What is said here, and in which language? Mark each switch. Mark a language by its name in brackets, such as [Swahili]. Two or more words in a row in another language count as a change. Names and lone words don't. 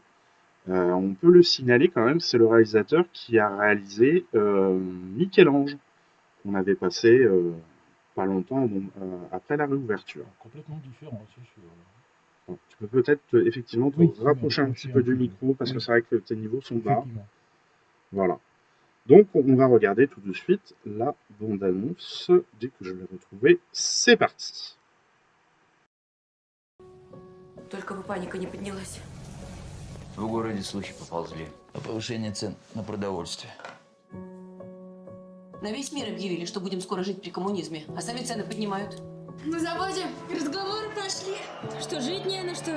[French] On peut le signaler quand même, c'est le réalisateur qui a réalisé Michel-Ange, qu'on avait passé pas longtemps après la réouverture. Alors, complètement différent, c'est sûr. Bon, tu peux peut-être effectivement te Oui, me rapprocher un petit rapprocher un peu du petit peu. micro parce que Oui, c'est vrai que tes niveaux sont bas. effectivement. Voilà. Donc on va regarder tout de suite la bande-annonce. Dès que je l'ai retrouvée, c'est parti. [Russian] Только бы паника не поднялась. В городе слухи поползли о повышении цен на продовольствие. На весь мир объявили, что будем скоро жить при коммунизме, а сами цены поднимают. На заводе разговоры пошли, что жить не на что.